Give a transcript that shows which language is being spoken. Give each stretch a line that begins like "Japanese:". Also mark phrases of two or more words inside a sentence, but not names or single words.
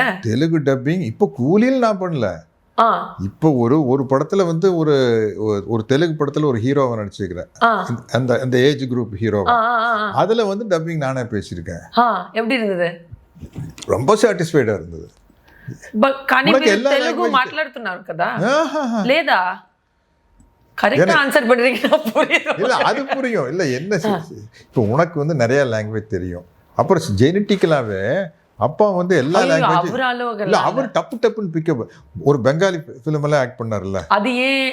Tamil: தெலுங்கு டப்பிங். இப்போ கூலியில் நான் பண்ணல. இப்போ ஒரு படத்துல வந்து ஒரு தெலுங்கு படத்துல ஒரு ஹீரோவை நடிச்சிருக்கிறேன். அந்த
English: age group
Tamil: ஹீரோவை. அதுல வந்து டப்பிங் நானே பேசியிருக்கேன். எப்படி இருந்தது? ரொம்ப సాటిస్ఫైడ్ இருந்தது.
Telugu: కానీ మీరు తెలుగు మాట్లాడుతున్నారు కదా లేదా?
Tamil: கரெக்டா ஆன்சர் பண்றீங்க. இல்ல அது புரியும். இல்ல என்ன இப்போ உனக்கு வந்து நிறைய லாங்குவேஜ் தெரியும். அப்புறம் ஜெனட்டிக்கலாவே அப்பா வந்து எல்லா லாங்குவேஜ் இல்ல அவர் டப்புன்னு பிக்கப். ஒரு பெங்காலி ஃபிலிம் எல்லாம் ஆக்ட் பண்ணாருல்ல, அது ஏன்